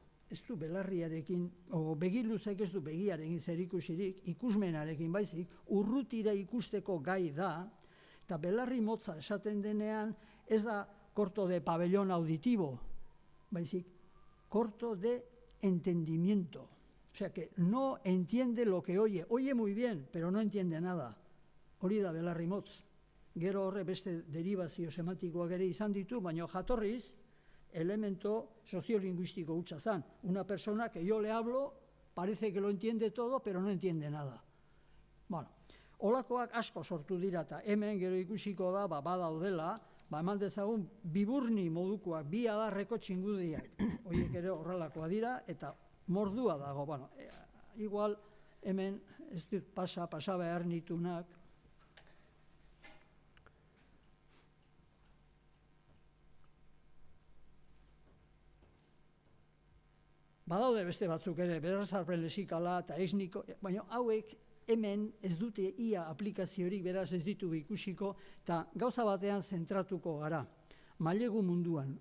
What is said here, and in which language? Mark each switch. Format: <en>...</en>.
<eu>ez du belarriarekin, begiluzek ez du begiarekin zerikusirik, ikusmenarekin baizik, urrutira ikusteko gai da, eta belarri motza esaten denean, ez da</eu> <es>corto de pabellón auditivo,</es> <eu>baizik,</eu> <es>corto de entendimiento. O sea que no entiende lo que oye. Oye muy bien, pero no entiende nada.</es> <eu>Hori da belarri motz. Gero horre beste derivazio semantikoak ere izan ditu, baina jatorriz, elemento sociolingüístico hutsa zan.</eu> <es>Una persona que yo le hablo, parece que lo entiende todo, pero no entiende nada.</es> <eu>Bueno, holakoak asko sortu dira, eta hemen gero ikusiko da, badaudela, eman dezagun, biburni modukoak, bi adarreko txingudiak, horiek ere horrelakoa dira, eta mordua dago. Bueno, igual hemen, ez dut pasa behar nitunak, badaude beste batzuk ere, berazarpen lexikala eta esniko, baina hauek hemen ez dute ia aplikaziorik, beraz ez ditugu ikusiko, eta gauza batean zentratuko gara, mailegu munduan.</eu>